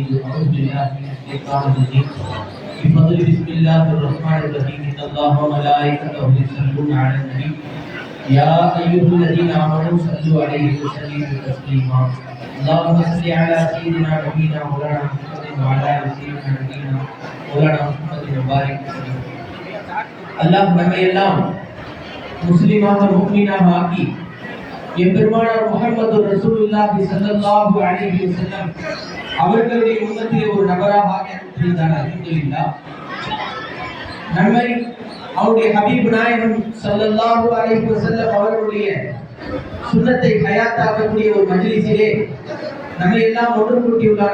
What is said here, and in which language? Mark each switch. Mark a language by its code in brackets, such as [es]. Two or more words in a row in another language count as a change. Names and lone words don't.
[ar] أعوذ بالله من الشيطان الرجيم. بفضل بسم الله الرحمن الرحيم. إن الله وملائكته يصلون على النبي يا أيها الذين آمنوا صلوا عليه وسلموا تسليما. اللهم صل على سيدنا نبينا مولانا محمد وعلى آل سيدنا نبينا مولانا محمد وبارك وسلم. [ta] அல்லாஹ் நம்மை எல்லாம் முஸ்லிமாக முஃமினாக ஆக்கி எம்பெருமானார் முஹம்மது ரசூலுல்லாஹி [ar] صلى الله عليه وسلم [ta] அவர்களுடைய உம்மத்திலே ஒரு நபராக ஆக்கி அனுப்பினார். [ar] அல்ஹம்துலில்லாஹ். [ta] நம்மை அவருடைய ஹபீப் நாயகம் [ar] صلى الله عليه وسلم [ta] அவர்களுடைய சுன்னத்தை ஹயாத்தாக்கக்கூடிய ஒரு மஜ்லிஸிலே நம்மை எல்லாம் ஒன்று கூட்டியுள்ளார்.